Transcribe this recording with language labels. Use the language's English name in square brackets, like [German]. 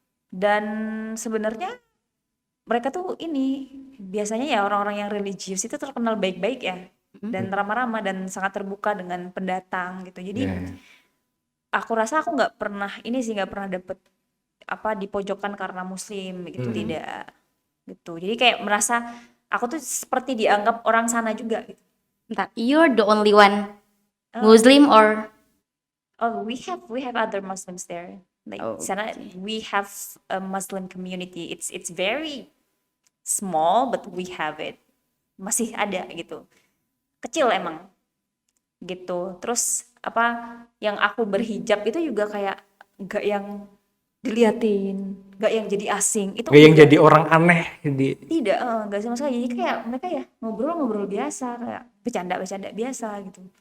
[Indonesian] Dan sebenarnya mereka tuh ini biasanya ya orang-orang yang religius itu terkenal baik-baik ya, dan ramah-ramah dan sangat terbuka dengan pendatang gitu. Jadi aku rasa aku nggak pernah dapet dipojokkan karena muslim gitu, tidak gitu. Jadi kayak merasa aku tuh seperti dianggap orang sana juga gitu. [English] Bentar, you're the only one Muslim or We have other Muslims there. Like sana we have a Muslim community. It's very small but we have it. [Indonesian] Masih ada gitu. Kecil emang. Gitu. Terus yang aku berhijab itu juga kayak gak yang diliatin, gak yang jadi asing. Itu Gak yang jadi orang aneh tidak, gak sama sekali. Jadi kayak mereka ya ngobrol-ngobrol biasa, kayak bercanda-bercanda biasa gitu.